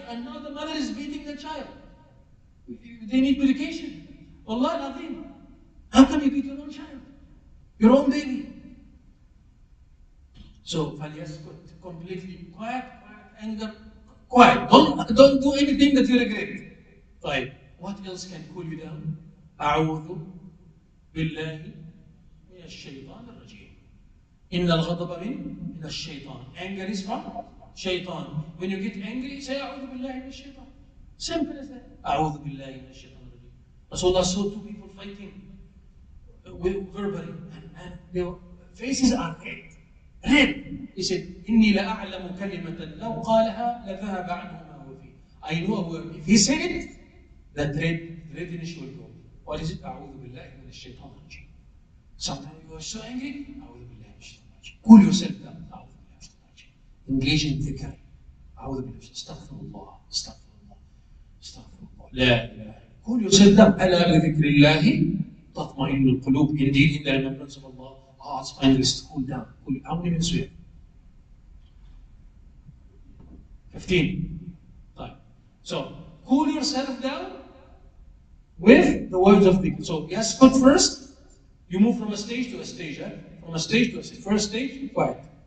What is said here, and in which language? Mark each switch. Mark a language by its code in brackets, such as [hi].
[en] And now the mother is beating the child. They need medication. Wallah al-Azim. How can you beat your own child? Your own baby. So, [ar] فَلْيَسْكُتْ, [en] completely quiet, anger, quiet. Don't do anything that you regret. طيب, what else can cool you down? [ar] أعوذ بالله من الشيطان الرجيم. إن الغضب من الشيطان. [en] Anger is from shaitan. When you get angry, say [ar] أعوذ بالله من الشيطان. [en] Simple as that. [ar] أعوذ بالله من الشيطان الرجيم. [en] Rasulullah saw two people fighting verbally, and their faces are red. He said, [ar] إني لأعلم كلمة لو قالها لذهب عنه ما هو فيه. [en] I know a word. If he said it, that redness will go. What is it? [ar] أعوذ بالله من الشيطان الرجيم. [en] Sometimes you are so angry. [ar] أعوذ بالله من الشيطان الرجيم. [en] Cool yourself down. [ar] أعوذ بالله من الشيطان الرجيم. [en] Engage in dhikr. [ar] أعوذ بالله من الشيطان. استغفر الله. استغفر الله. استغفر الله. لا إله. [en] Cool yourself down. [ar] ألا بذكر الله تطمئن القلوب. [en] Indeed, in the remembrance of Allah, hearts find rest. Cool down. Cool. How many minutes we have? 15. Right. So, cool yourself down with the words of dhikr. So, yes, good first. You move from a stage to a stage. From a stage to a stage. First stage, quiet.